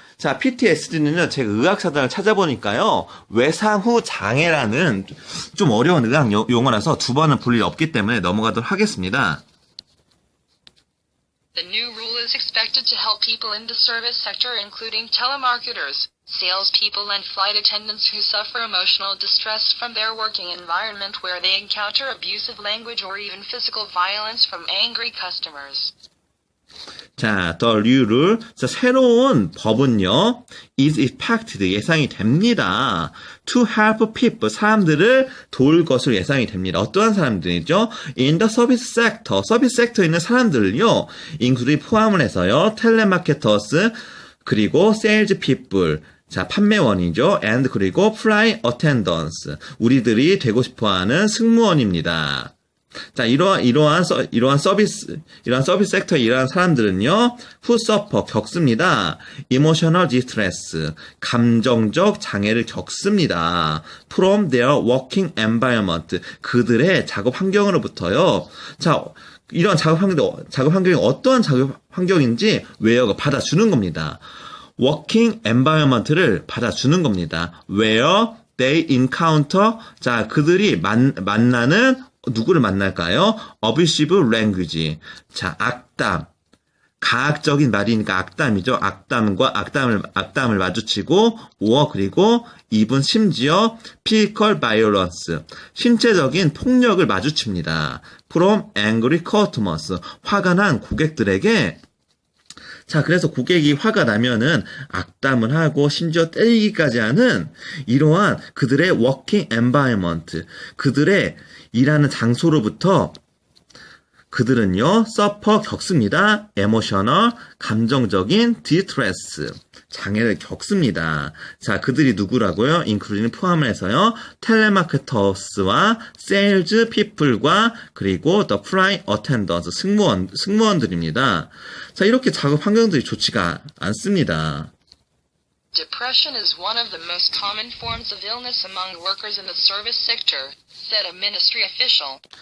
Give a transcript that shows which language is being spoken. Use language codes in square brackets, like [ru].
[ko] 자, PTSD는요, 제가 의학사전을 찾아보니까요, 외상 후 장애라는 좀 어려운 의학 용어라서 두 번은 볼 일이 없기 때문에 넘어가도록 하겠습니다. [en] The new rule is expected to help people in the service sector, including telemarketers, salespeople, and flight attendants who suffer emotional distress from their working environment where they encounter abusive language or even physical violence from angry customers. [ko] 자, [en] the new rule. [ko] 자, 새로운 법은요, [en] is expected, [ko] 예상이 됩니다. [en] to help people, [ko] 사람들을 도울 것으로 예상이 됩니다. 어떠한 사람들이죠? [en] in the service sector, [ko] 서비스 섹터에 있는 사람들을요, include 포함을 해서요, 텔레마케터스, 그리고 [en] sales people, [ko] 자, 판매원이죠. and 그리고 [en] flight attendants, [ko] 우리들이 되고 싶어하는 승무원입니다. 자, 이러한 서비스 섹터에 일하는 사람들은요, [en] who suffer, [ko] 겪습니다. [en] emotional distress, [ko] 감정적 장애를 겪습니다. [en] from their working environment, [ko] 그들의 작업 환경으로부터요. 자, 이런 작업 환경이 어떠한 작업 환경인지 웨어가 받아주는 겁니다. [en] working environment [ko] 를 받아주는 겁니다. [en] where they encounter, [ko] 자, 그들이 만나는 누구를 만날까요? [en] abusive language. [ko] 자, 악담. 가학적인 말이니까 악담이죠. 악담과 악담을 마주치고, or 그리고 even 심지어 [en] physical violence, [ko] 신체적인 폭력을 마주칩니다. [en] from angry customers, [ko] 화가 난 고객들에게. 자, 그래서 고객이 화가 나면은 악담을 하고 심지어 때리기까지 하는 이러한 그들의 [en] working environment, [ko] 그들의 일하는 장소로부터 그들은요, suffer 겪습니다. emotional, 감정적인 distress, 장애를 겪습니다. 자, 그들이 누구라고요? including 포함해서요, 텔레마케터스와 [en] sales people [ko] 과 그리고 [en] the flight attendants, [ko] 승무원들입니다. 자, 이렇게 작업 환경들이 좋지가 않습니다. [en] Depression is one of the most common forms of illness among workers in the service sector, said a ministry official.